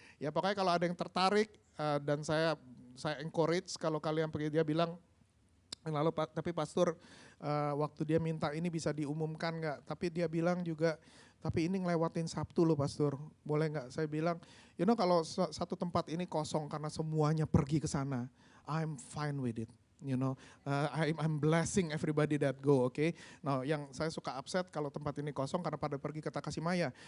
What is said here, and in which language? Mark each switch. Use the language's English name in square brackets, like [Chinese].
[Indonesian] Ya pokoknya kalau ada yang tertarik dan saya encourage kalau kalian pergi, dia bilang lalu tapi pastor waktu dia minta ini bisa diumumkan nggak? Tapi dia bilang juga tapi ini ngelewatin Sabtu loh pastor, boleh nggak? Saya bilang, kalau satu tempat ini kosong karena semuanya pergi ke sana, [English] I'm fine with it. I'm blessing everybody that go, okay? [Indonesian] Nah, yang saya suka upset kalau tempat ini kosong karena pada pergi ke Takashimaya.